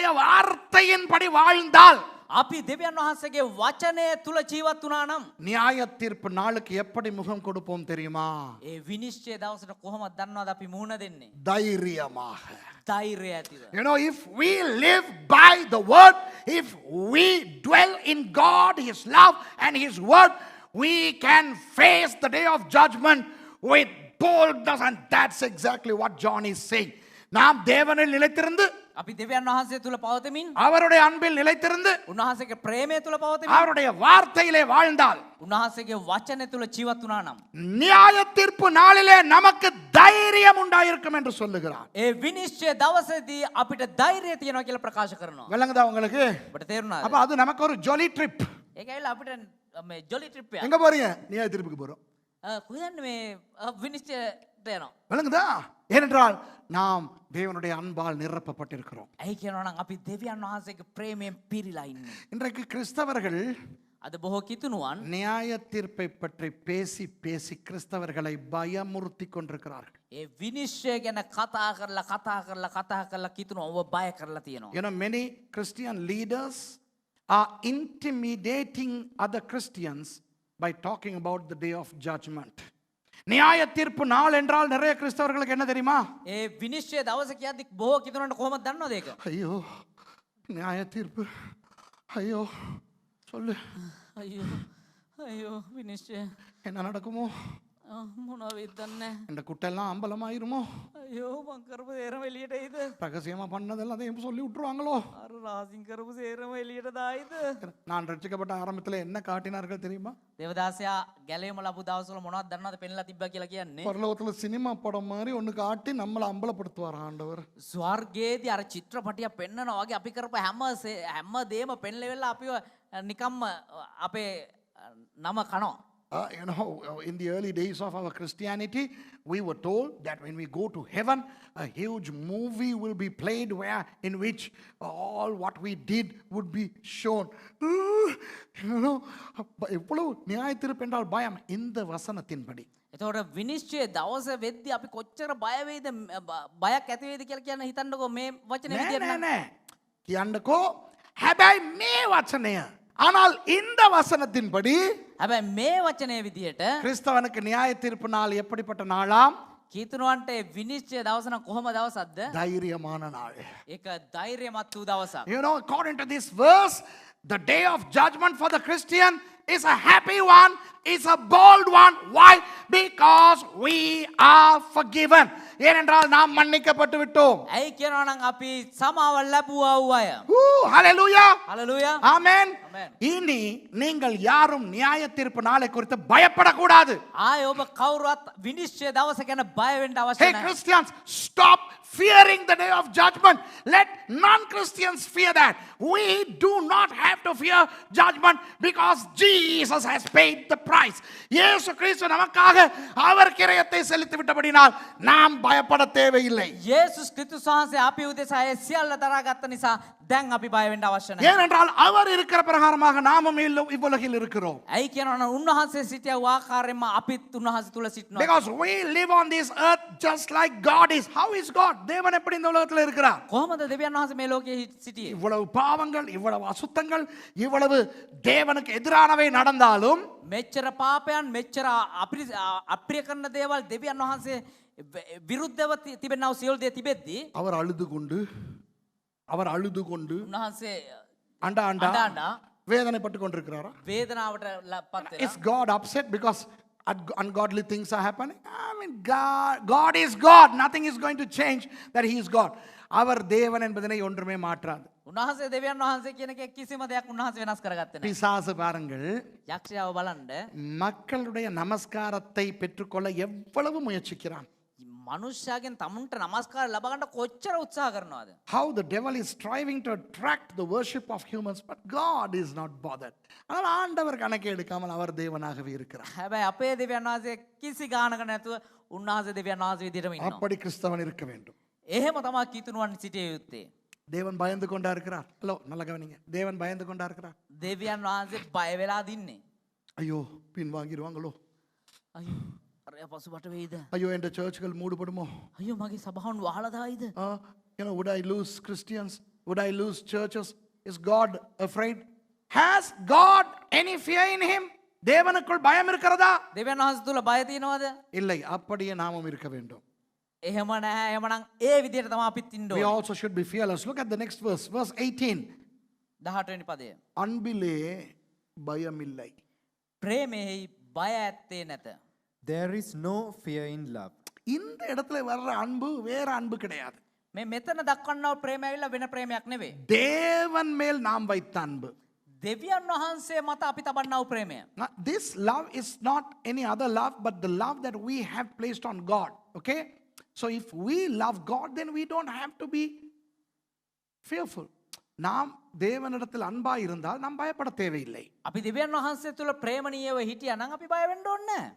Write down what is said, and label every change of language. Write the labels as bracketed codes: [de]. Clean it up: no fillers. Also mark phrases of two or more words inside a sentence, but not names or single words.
[ta] நாம் தேவனுடைய வார்த்தையின்படி வாழ்ந்தால் [si] අපි දෙවියන් වහන්සේගේ වචනය තුල ජීවත් වුණා නම් [ta] நியாய தீர்ப்பு நாளுக்கு எப்படி முகம் கொடுப்போம் தெரியுமா? [si] ඒ විනිශ්චය දවසට කොහොමද දන්නවද අපි මුහුණ දෙන්නේ? [ta] தைரியமாக. [si] ධෛර්යය ඇතිව. [en] You know, if we live by the word, if we dwell in God, his love and his word, we can face the day of judgment with boldness, and that's exactly what John is saying. [ta] நாம் தேவனில் நிலைத்திருந்து [si] අපි දෙවියන් වහන්සේ තුල පවතමින් [ta] அவருடைய அன்பில் நிலைத்திருந்து [si] උන්වහන්සේගේ ප්‍රේමය තුල පවතමින් [ta] அவருடைய வார்த்தையிலே வாழ்ந்தால் [si] උන්වහන්සේගේ වචනය තුල ජීවත් වුණා නම් [ta] நியாய தீர்ப்பு நாளிலே நமக்கு தைரியம் உண்டாயிருக்கும் என்று சொல்லுகிறார். [si] ඒ විනිශ්චය දවසේදී අපිට ධෛර්යය තියෙනවා කියලා ප්‍රකාශ කරනවා. [ta] விளங்குதா உங்களுக்கு? [si] ඔබට තේරුණාද? [ta] அப்ப அது நமக்கு ஒரு [en] jolly trip. [si] ඒක ඇවිල්ලා අපිට මේ [en] jolly trip [si] එක. [ta] எங்க போறீங்க? நியாய தீர்ப்புக்கு போறோம். [si] කොහෙන්ද මේ විනිශ්චයට යනවා? [ta] விளங்குதா? ஏனென்றால் நாம் தேவனுடைய அன்பால் நிரப்பப்பட்டிருக்கிறோம். [si] ඇයි කියනවා නම් අපි දෙවියන් වහන්සේගේ ප්‍රේමයෙන් පිරීලා ඉන්නේ. [ta] இன்றைக்கு கிறிஸ்தவர்கள் [si] අද බොහෝ කිතුණුවන් [ta] நியாய தீர்ப்பை பற்றி பேசி பேசி கிறிஸ்தவர்களை பயமுறுத்தி கொண்டிருக்கிறார்கள். [si] ඒ විනිශ්චය ගැන කතා කරලා කිතුණු ඔබ බය කරලා තියෙනවා. [en] You know, many Christian leaders are intimidating other Christians by talking about the day of judgment. [ta] நியாய தீர்ப்பு நாள் என்றால் நிறைய கிறிஸ்தவர்களுக்கு என்ன தெரியுமா? [si] ඒ විනිශ්චය දවස කියද්දි බොහෝ කිතුණන්ට කොහොමද දන්නවද ඒක? [ta] ஐயோ நியாய தீர்ப்பு, ஐயோ சொல்லு [si] අයියෝ විනිශ්චය [ta] என்ன நடக்குமோ? [si] මොනවා වෙයිද දන්නේ [ta] இந்த குட்டெல்லாம் அம்பலமாயிருமோ? [si] අයියෝ මං කරපු සේරම එළියට එයිද? [ta] ரகசியமா பண்ணதெல்லாம் அதையும் சொல்லி விட்டுருவாங்களோ? [si] අර රාසින් කරපු සේරම එළියට දායිද? [ta] நான் ரட்சிக்கப்பட்ட ஆரம்பத்தில் என்ன காட்டினார்கள் தெரியுமா? [si] දේවදාසයා ගැලේම ලැබු දවස්වල මොනවද දන්නවද පෙන්ලා තිබ්බා කියලා කියන්නේ? [ta] பரலோகத்துல சினிமா படம் மாதிரி ஒன்று காட்டி நம்மளை அம்பலப்படுத்துவார் ஆண்டவர். [si] ස්වර්ගයේදී අර චිත්‍රපටියක් පෙන්වනවා වගේ අපි කරපු හැම දේම පෙන්ලෙවෙලා අපිව නිකම්ම අපේ නම කනවා. [en] You know, in the early days of our Christianity, we were told that when we go to heaven, a huge movie will be played in which all what we did would be shown. You know, [ta] எவ்வளவு நியாய தீர்ப்பு என்றால் பயம் இந்த வசனத்தின்படி. [si] එතකොට විනිශ්චය දවස වෙද්දී අපි කොච්චර බය වෙයිද බයක් ඇති වෙයිද කියලා කියන හිතන්නකෝ මේ වචනේ විදියට නම්. නෑ කියන්නකෝ හැබැයි මේ වචනය [ta] ஆனால் இந்த வசனத்தின்படி [si] හැබැයි මේ වචනේ විදියට [ta] கிறிஸ்தவனுக்கு நியாய தீர்ப்பு நாள் எப்படிப்பட்ட நாளாம்? [si] කීතුණුවන්ට විනිශ්චය දවස නම් කොහොම දවසක්ද? [ta] தைரியமான நாள். [si] ඒක ධෛර්යමත් වූ දවසක්. [en] You know, according to this verse, the day of judgment for the Christian is a happy one, is a bold one. Why? Because we are forgiven. [ta] ஏனென்றால் நாம் மன்னிக்கப்பட்டு விட்டோம். [si] ඇයි කියනවා නම් අපි සමාව ලැබුවා වූ අය. [ta] ஹalleluya. [si] හalleluya. [ta] ஆமென். [en] Amen. [ta] இனி நீங்கள் யாரும் நியாய தீர்ப்பு நாளை குறித்து பயப்படக்கூடாது. [si] ආයේ ඔබ කවුරුවත් විනිශ්චය දවස ගැන බය වෙන්න අවශ්‍ය [en] Hey [si] නැහැ. [en] Christians, stop fearing the day of judgment. Let non-Christians fear that. We do not have to fear judgment because Jesus has paid the price. [ta] இயேசு கிறிஸ்து நமக்காக அவர் கிரயத்தை செலுத்தி விட்டபடினால் நாம் பயப்பட தேவையில்லை. [si] යේසුස් ක්‍රිස්තුස් වහන්සේ අපි උදෙසා ඒ සියල්ල දරාගත්ත නිසා දැන් අපි බය වෙන්න අවශ්‍ය නැහැ. [ta] ஏனென்றால் அவர் இருக்கிற பிரகாரமாக நாமும் இவ்வுலகில் இருக்கிறோம். [si] ඇයි කියනවා නම් උන්වහන්සේ සිටිය වූ ආකාරයෙන්ම අපිත් උන්වහන්සේ තුල සිටිනවා. [en] Because we live on this earth just like God is. How is God? [ta] தேவன் எப்படி இந்த உலகத்தில் இருக்கிறார்? [si] කොහොමද දෙවියන් වහන්සේ මේ ලෝකයේ සිටියේ? [ta] இவ்வளவு பாவங்கள், இவ்வளவு அசுத்தங்கள், இவ்வளவு தேவனுக்கு எதிரானவை நடந்தாலும் [si] මෙච්චර පාපයන් මෙච්චර අප්‍රිය කරන දේවල් දෙවියන් වහන්සේ විරුද්ධව තිබෙනව සියලු දේ තිබෙද්දී [ta] அவர் அழுது கொண்டு [si] උන්වහන්සේ [ta] அண்டா [si] අඬා [ta] வேதனைப்பட்டு கொண்டிருக்கிறாரா? [si] වේදනාවට පත් වෙලා [en] Is God upset because ungodly things are happening? I mean, God is God. Nothing is going to change that he is God. [ta] அவர் தேவன் என்பதனை ஒன்றுமே மாற்றாது. [si] උන්වහන්සේ දෙවියන් වහන්සේ කියන එක කිසිම දෙයක් උන්වහන්සේ වෙනස් කරගත්තේ නැහැ. [ta] பிசாசு பாருங்கள், [si] යක්ෂයාව බලන්න [ta] மக்களுடைய நமஸ்காரத்தை பெற்றுக்கொள்ள எவ்வளவு முயற்சிக்கிறான். [si] මනුෂ්‍යයාගෙන් තමුන්ට නමස්කාර ලබා ගන්න කොච්චර උත්සාහ කරනවද? [en] How the devil is striving to attract the worship of humans, but God is not bothered. [ta] ஆனால் ஆண்டவர் கணக்கு எடுக்காமல் அவர் தேவனாகவே இருக்கிறார். [si] හැබැයි අපේ දෙවියන් වහන්සේ කිසි ගානක නැතුව උන්වහන්සේ දෙවියන් වහන්සේ විදිහටම ඉන්නවා. [ta] அப்படி கிறிஸ்தவன் இருக்க வேண்டும். [si] එහෙම තමයි කීතුණුවන් සිටිය යුත්තේ. [ta] தேவன் பயந்து கொண்டா இருக்கிறார். ஹலோ, நல்லா கவனிங்க. தேவன் பயந்து கொண்டா இருக்கிறார். [si] දෙවියන් වහන්සේ බය වෙලා දින්නේ. [ta] ஐயோ பின்வாங்கிடுவாங்களோ, [si] අයියෝ අරයා පසුබට වෙයිද? [ta] ஐயோ என்ற சர்ச்சுகள் மூடப்படுமோ, [si] අයියෝ මගේ සභාවන් වහලා දායිද? [en] you know, would I lose Christians, would I lose churches? Is God afraid? Has God any fear in him? [ta] தேவனுக்குள் பயம் இருக்கிறதா? [si] දෙවියන් වහන්සේ තුල බය තියෙනවද? [ta] இல்லை, அப்படியே நாமும் இருக்க வேண்டும். [si] එහෙම නැහැ. එහෙමනම් ඒ විදිහට තමයි අපිත් ඉන්න [en] We [si] ඕනේ. [en] also should be fearless. Look at the next verse, verse 18. [si] 18 වෙනි පදය. [ta] அன்பிலே பயமில்லை. [si] ප්‍රේමෙහි බය ඇත්තේ නැත. [en] There is no fear in love. [ta] இந்த இடத்துல வர்ற அன்பு வேற அன்பு கிடையாது. [si] මේ මෙතන දක්වන්නව ප්‍රේමය ඇවිල්ලා වෙන ප්‍රේමයක් නෙවෙයි. [ta] தேவன் மேல் நாம் வைத்த அன்பு. [si] දෙවියන් වහන්සේ මත අපි තබන්නව ප්‍රේමය. [en] Now, this love is not any other love, but the love that we have placed on God. Okay? So if we love God, then we don't have to be fearful. [ta] நாம் தேவனிடத்தில் அன்பா இருந்தால் நாம் பயப்பட தேவையில்லை. [si] අපි දෙවියන් වහන්සේ තුල ප්‍රේමණීයව හිටියා නම් අපි බය වෙන්න ඕනේ නැහැ.